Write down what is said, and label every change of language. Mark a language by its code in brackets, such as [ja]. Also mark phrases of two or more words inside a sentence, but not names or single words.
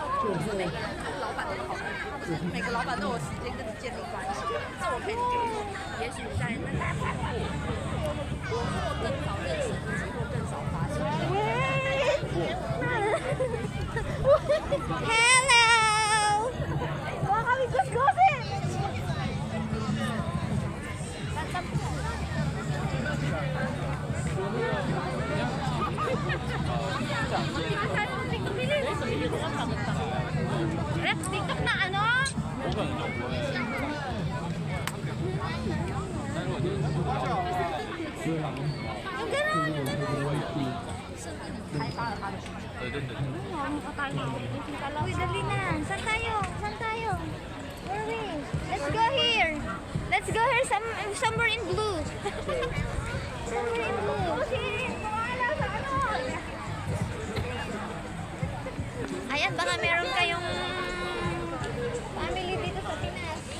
[zh] 每个老板都有时间跟你建立关系，这我可以理解。也许在那个我更早认识自己，或更早发现。 [tl] Hello! Baka kami gusgusin! TikTok na ano? Ang gano'n! Uy, dali na. Saan tayo? Saan tayo? [en] Where are we? Let's go here. Let's go here somewhere in blue. Somewhere in blue. [tl] Ayan, baka meron kayong family dito sa Pinas.